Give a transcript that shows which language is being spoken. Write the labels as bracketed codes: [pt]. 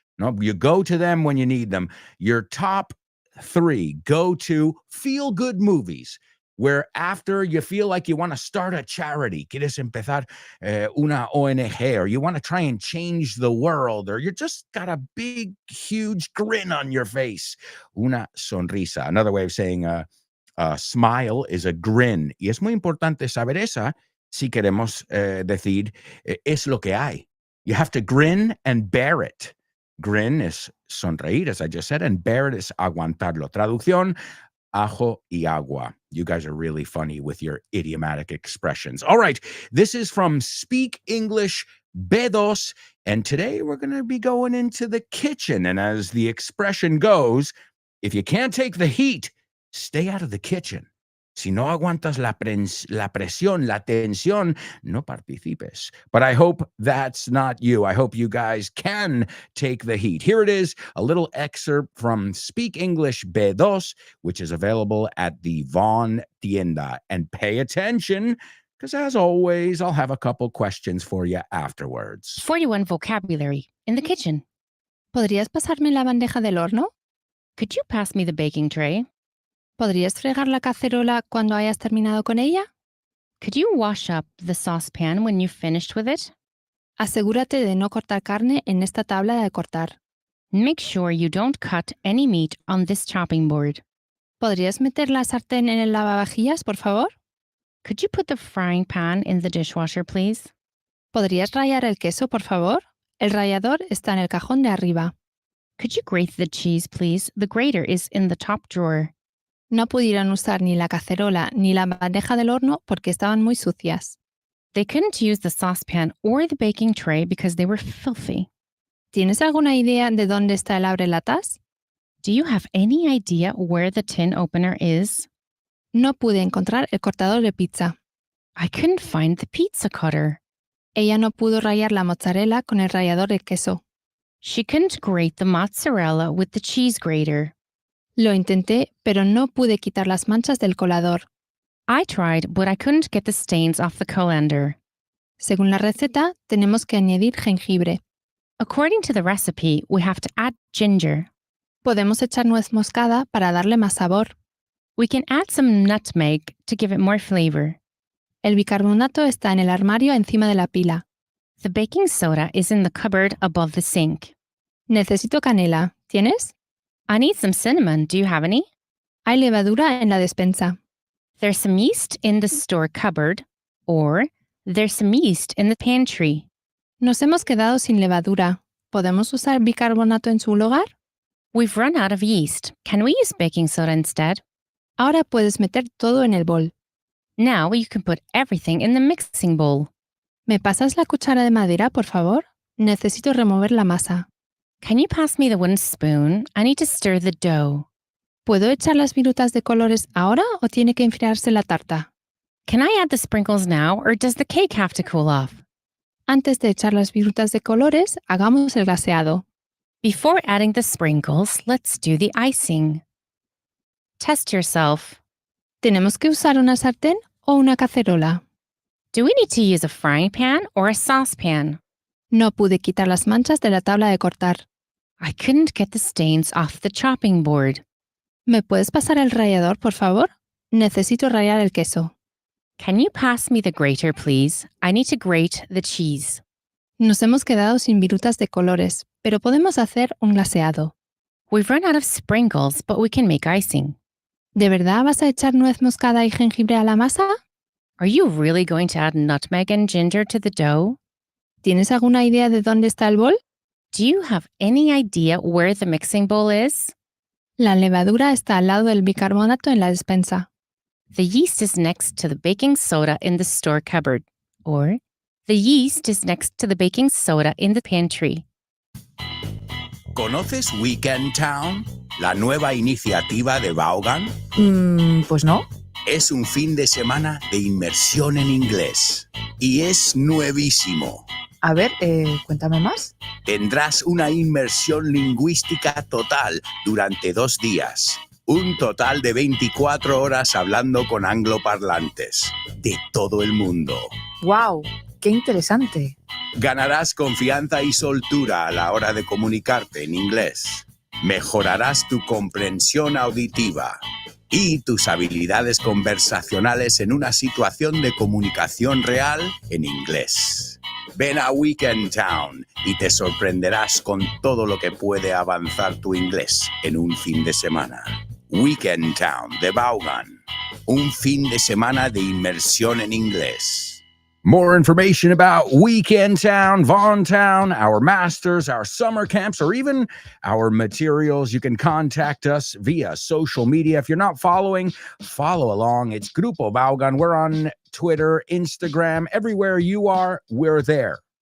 [en] No, you go to them when you need them. Your top 3 go to feel-good movies, where after you feel like you want to start a charity, [es] quieres empezar una ONG, [en] or you want to try and change the world, or you just got a big, huge grin on your face, [es] una sonrisa. [en] Another way of saying a smile is a grin. [es] Y es muy importante saber esa si queremos decir es lo que hay. [en] You have to grin and bear it. Grin is sonreír, as I just said, and bear it is aguantarlo. [es] Traducción, ajo y agua. [en] You guys are really funny with your idiomatic expressions. All right, this is from Speak English B2, and today we're going to be going into the kitchen. And as the expression goes, if you can't take the heat, stay out of the kitchen. [es] Si no aguantas la presión, la tensión, no participes. [en] But I hope that's not you. I hope you guys can take the heat. Here it is, a little excerpt from Speak English B2, which is available at the Von Tienda. And pay attention, because as always, I'll have a couple questions for you afterwards. 41 vocabulary in the kitchen. [es] ¿Podrías pasarme la bandeja del horno? [en] Could you pass me the baking tray? [es] ¿Podrías fregar la cacerola cuando hayas terminado con ella? [en] Could you wash up the saucepan when you've finished with it? [es] Asegúrate de no cortar carne en esta tabla de cortar. [en] Make sure you don't cut any meat on this chopping board. [es] ¿Podrías meter la sartén en el lavavajillas, por favor? [en] Could you put the frying pan in the dishwasher, please? [es] ¿Podrías rallar el queso, por favor? El rallador está en el cajón de arriba. [en] Could you grate the cheese, please? The grater is in the top drawer. [es] No pudieron usar ni la cacerola ni la bandeja del horno porque estaban muy sucias. [en] They couldn't use the saucepan or the baking tray because they were filthy. [es] ¿Tienes alguna idea de dónde está el abrelatas? [en] Do you have any idea where the tin opener is? [es] No pude encontrar el cortador de pizza. [en] I couldn't find the pizza cutter. [es] Ella no pudo rallar la mozzarella con el rallador de queso. [en] She couldn't grate the mozzarella with the cheese grater. [es] Lo intenté, pero no pude quitar las manchas del colador. [en] I tried, but I couldn't get the stains off the colander. [es] Según la receta, tenemos que añadir jengibre. [en] According to the recipe, we have to add ginger. [es] Podemos echar nuez moscada para darle más sabor. [en] We can add some nutmeg to give it more flavor. [es] El bicarbonato está en el armario encima de la pila. [en] The baking soda is in the cupboard above the sink. [es] Necesito canela. ¿Tienes? [en] I need some cinnamon. Do you have any? [es] Hay levadura en la despensa. [en] There's some yeast in the store cupboard, or there's some yeast in the pantry. [es] Nos hemos quedado sin levadura. ¿Podemos usar bicarbonato en su lugar? [en] We've run out of yeast. Can we use baking soda instead? [es] Ahora puedes meter todo en el bol. [en] Now you can put everything in the mixing bowl. [es] ¿Me pasas la cuchara de madera, por favor? Necesito remover la masa. [en] Can you pass me the wooden spoon? I need to stir the dough. [es] ¿Puedo echar las virutas de colores ahora o tiene que enfriarse la tarta? [en] Can I add the sprinkles now, or does the cake have to cool off? [es] Antes de echar las virutas de colores, hagamos el glaseado. [en] Before adding the sprinkles, let's do the icing. Test yourself. [es] ¿Tenemos que usar una sartén o una cacerola? [en] Do we need to use a frying pan or a saucepan? [es] No pude quitar las manchas de la tabla de cortar. [en] I couldn't get the stains off the chopping board. [es] ¿Me puedes pasar el rallador, por favor? Necesito rallar el queso. [en] Can you pass me the grater, please? I need to grate the cheese. [es] Nos hemos quedado sin virutas de colores, pero podemos hacer un glaseado. [en] We've run out of sprinkles, but we can make icing. [es] ¿De verdad vas a echar nuez moscada y jengibre a la masa? [en] Are you really going to add nutmeg and ginger to the dough? [es] ¿Tienes alguna idea de dónde está el bol? [en] Do you have any idea where the mixing bowl is? [es] La levadura está al lado del bicarbonato en la despensa. [en] The yeast is next to the baking soda in the store cupboard, or the yeast is next to the baking soda in the pantry. [es] ¿Conoces Weekend Town? La nueva iniciativa de Vaughan. Pues no. Es un fin de semana de inmersión en inglés. Y es nuevísimo. A ver, cuéntame más. Tendrás una inmersión lingüística total durante 2 días. Un total de 24 horas hablando con angloparlantes de todo el mundo. ¡Wow! ¡Qué interesante! Ganarás confianza y soltura a la hora de comunicarte en inglés. Mejorarás tu comprensión auditiva y tus habilidades conversacionales en una situación de comunicación real en inglés. Ven a Weekend Town y te sorprenderás con todo lo que puede avanzar tu inglés en un fin de semana. Weekend Town de Vaughan. Un fin de semana de inmersión en inglés. [en] More information about Weekend Town, Vaughan Town, our masters, our summer camps, or even our materials, you can contact us via social media. If you're not following, follow along. It's Grupo Vaughan. We're on Twitter, Instagram, everywhere you are, we're there.